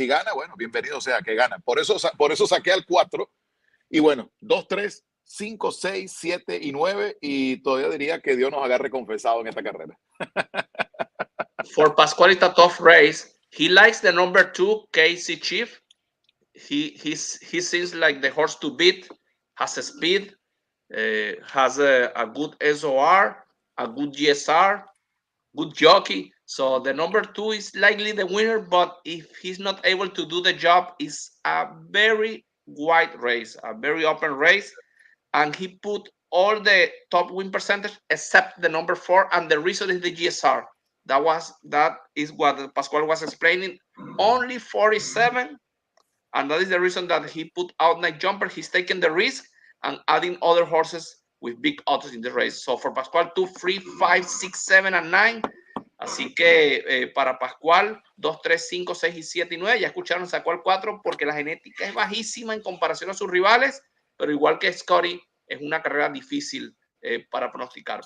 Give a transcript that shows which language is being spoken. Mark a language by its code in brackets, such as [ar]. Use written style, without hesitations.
[es] Si gana, bueno, bienvenido sea que gana. Por eso saqué al 4. Y bueno, 2, 3, 5, 6, 7 y 9. Y todavía diría que Dios nos agarre confesado en esta carrera. [en] For Pascual, it's a tough race. He likes the number 2, KC Chief. He seems like the horse to beat, has a speed, has a good SOR, a good GSR, good jockey. So the number 2 is likely the winner, but if he's not able to do the job, it's a very wide race, a very open race. And he put all the top win percentage except the number 4, and the reason is the GSR. That is what Pascual was explaining. Only 47, and that is the reason that he put out Night Jumper. He's taking the risk and adding other horses with big odds in the race. So for Pascual, 2, 3, 5, 6, 7, and 9. [es] Así que para Pascual, 2, 3, 5, 6 y 7 y 9. Ya escucharon, sacó el 4 porque la genética es bajísima en comparación a sus rivales, pero igual que Scotty, es una carrera difícil para pronosticar.